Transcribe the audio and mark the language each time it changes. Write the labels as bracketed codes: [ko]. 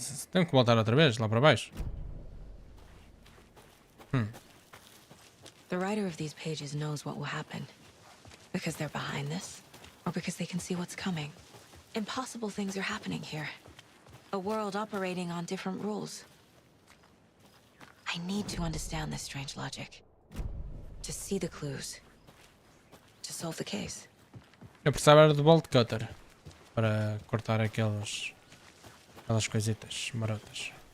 [pt] Tenho que voltar outra vez lá para baixo. [en] The writer of these pages knows what will happen. Because they're behind this, or because they can see what's coming. Impossible things are happening here. A world operating on different rules. I need to understand this strange logic. To see the clues. To solve the case. [pt] Eu precisava de bolt cutter para cortar aquelas coisitas marotas.